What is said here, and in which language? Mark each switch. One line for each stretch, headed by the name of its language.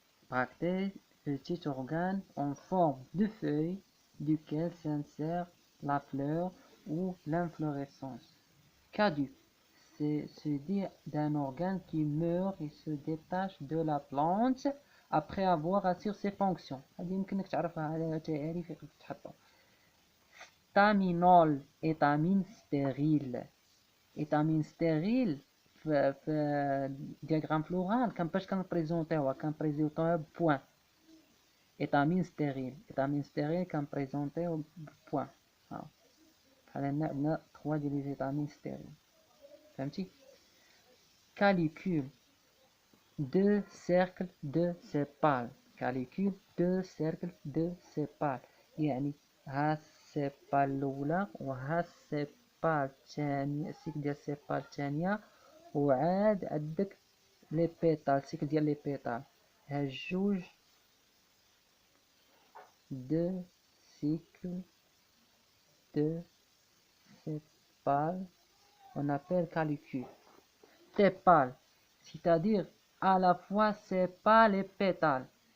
French: Bractée, petit organe en forme de feuille duquel s'insère la fleur ou l'inflorescence. Caduc, c'est se dit d'un organe qui meurt et se détache de la plante après avoir assuré ses fonctions.
Arabic: هذه يمكنك تعرفها على تعريف يقدر تحطه.
French: Staminol, étamine stérile.
Arabic: Étamine stérile في diagramme floral كان باش كنبريزونطيوها بوان. étamine stérile كنبريزونطيو بوان. بحال هنا عندنا 3 ديال لي étamines stériles. فهمتي؟
French: Calicule, deux cercles de sépales. Calicule, deux cercles de sépales.
Arabic: يعني ها السيبال الأولى وها السيبال الثانية، السيكل ديال السيبال الثانية، وعاد عندك لي بيتال، السيكل ديال لي بيتال. ها جوج دو
French: cycle de sépales on appelle calicule. Tépales, c'est-à-dire à la fois sépales et pétales.